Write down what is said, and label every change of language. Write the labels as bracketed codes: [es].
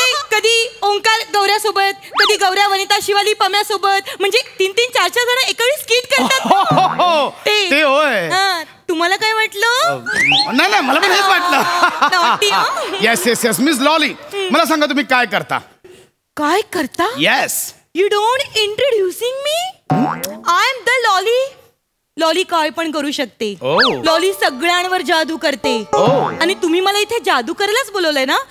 [mr] कधी ओंकार गौऱ्यासोबत, कधी गौऱ्या वनिता शिवाली पम्यासोबत. म्हणजे 3-3, 4-4 जण एकावेळी स्किट करतात. ते होय. तुम्हाला काय वाटलं? नाही मला पण हेच वाटलं. [en] Yes yes yes. [mr] Miss lolly, मला सांगा तुम्ही काय करता? काय करता? [en] Yes. You don't introducing me. I am the Lolly. [mr] Lolly काय पण करू शकते. लॉली सगळ्यांवर जादू करते. आणि तुम्ही मला इथे जादू करायलाच बोलवलंय ना?